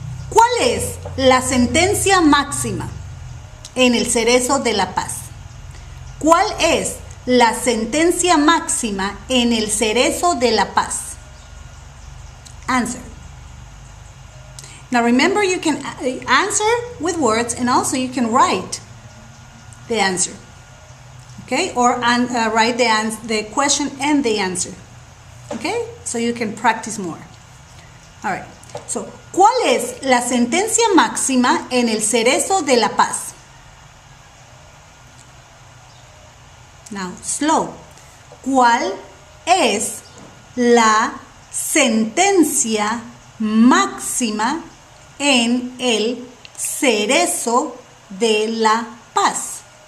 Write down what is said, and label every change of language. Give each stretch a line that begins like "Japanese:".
Spanish: ¿Cuál es la sentencia máxima en el Cerezo de la Paz? ¿Cuál es la sentencia máxima en el Cerezo de la Paz?
English: Answer. Now remember, you can answer with words and also you can write the answer. Okay? Or write the question and the answer. Okay? So you can practice more. All right.
Spanish: So, ¿cuál es la sentencia máxima en el Cerezo de la Paz?
English: Now, slow.
Spanish: ¿Cuál es la sentencia máxima en el Cerezo de la Paz?